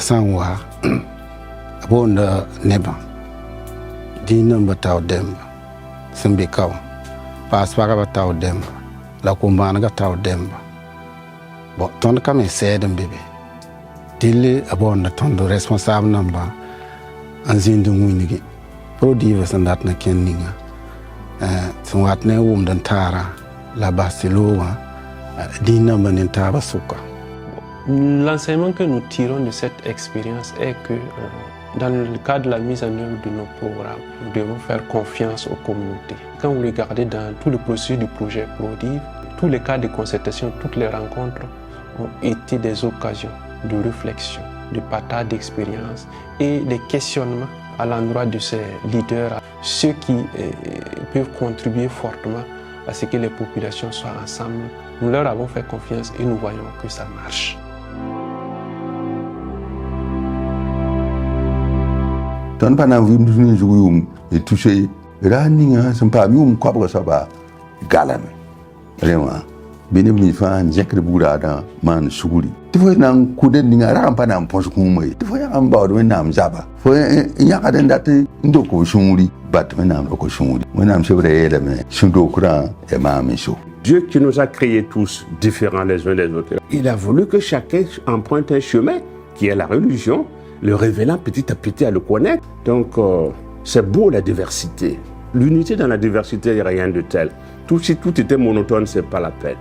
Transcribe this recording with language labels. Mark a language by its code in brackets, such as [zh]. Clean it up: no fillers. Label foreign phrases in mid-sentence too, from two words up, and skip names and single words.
[mos] sã n wa a boonda nebã dĩin namba tao dẽmba sẽn be ka wã paas pagba tao dẽmba la kom-bãanegã tao dẽmba bon tõnd ka me sɛɛd n be be dɩlle a boonda tõnd responsable namba n zĩnd n wĩnge produivã sẽn dat na kẽnd ninga sẽn wat ne n wʋmd n taara la bas tɩ loogã dĩin namba ne taaba sʋka. [fr] L'enseignement que nous tirons de cette expérience est que dans le cadre de la mise en œuvre de nos programmes, nous devons faire confiance aux communautés. Quand vous regardez dans tout le processus du projet PRODIV, tous les cas de concertation, toutes les rencontres ont été des occasions de réflexion, de partage d'expérience et des questionnements à l'endroit de ces leaders, ceux qui peuvent contribuer fortement à ce que les populations soient ensemble. Nous leur avons fait confiance et nous voyons que ça marche. [mos] Tõnd pa na n vɩɩmd ne zug yʋʋm y tʋse raa ninga sẽn paam yʋʋm koabga soaba galame rẽ wã bɩ neb nins fãa n zẽkd bugraadã maan sugri tɩ fo na n kʋd d ninga rag n pa na n põs kũuma ye tɩ fo yag n baood wẽnnaam zaba fo n yãgd n dat n dok b sũuri bat wẽnnaam dok sũuri wẽnnaam sebrã yeelame sẽn dokrã e maam n so. [fr] Dieu qui nous a créés tous différents les uns des autres, il a voulu que chacun emprunte un chemin qui est la religion, le révélant petit à petit à le connaître. Donc c'est beau la diversité. L'unité dans la diversité, il n'y a rien de tel. Si tout était monotone, ce n'est pas la peine.